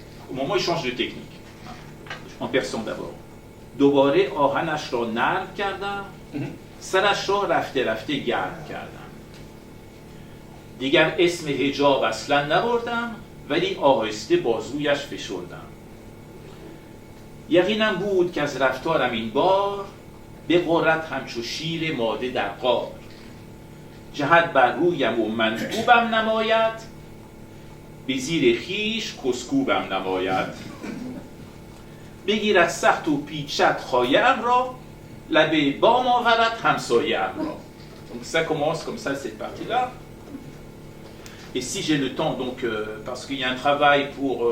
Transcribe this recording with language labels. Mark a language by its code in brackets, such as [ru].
[fr] Au moment où il change de technique, en persan d'abord. [fa] دوباره آهنش را نرم کردم، سرش را رفته رفته گرم کردم. دیگر اسم حجاب اصلا نبردم، ولی آهسته بازویش فشردم. یقینم بود که از رفتارم این بار بغرد همچو شیر ماده در غار. جهت بر رویم و منکوبم نماید، به زیر خویش کسکوبم نماید. بگیرد سخت و پیچد خایه‌ام را، لبه بام آورد همسایه‌ام را. [fr] Donc ça commence comme ça cette partie-là. Et si j'ai le temps, donc parce qu'il y a un travail pour...